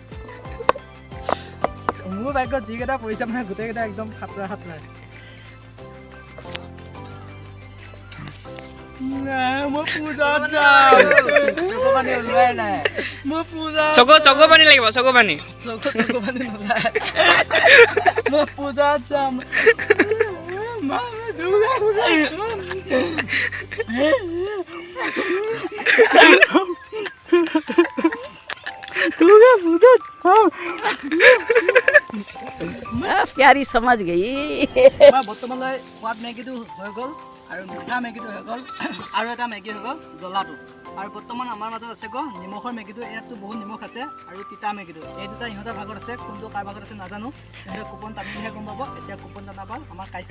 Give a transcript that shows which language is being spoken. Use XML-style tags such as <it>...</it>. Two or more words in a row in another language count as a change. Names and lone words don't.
<as>মোৰ ভাগ্যত যিকেইটা পৰিছে মানে গোটেইকেইটা একদম সাঁতৰাই মই পূজাত যাম চকু পানী ওলোৱাই নাই মই পূজা চকু পানী লাগিব চকু পানী চকু পানী নোলায় মই পূজাত যাম</as> <hi>प्यारी समझ गई</hi> <as>বৰ্তমানলৈ সোৱাদ মেগীটো হৈ গ'ল আৰু মিঠা মেগীটো হৈ গ'ল আৰু এটা মেগী হৈ গ'ল জ্বলাটো আৰু বৰ্তমান আমাৰ মাজত আছে নিমখৰ মেগীটো ইয়াততো বহুত নিমখ আছে আৰু তিতা মেগীটো এই দুটা ইহঁতৰ ভাগত আছে কোনটো কাৰ ভাগত আছে নাজানো ইহঁতে কুপন টানিলেহে গম পাব এতিয়া কুপন টানাবা আমাৰ কাইচক</as>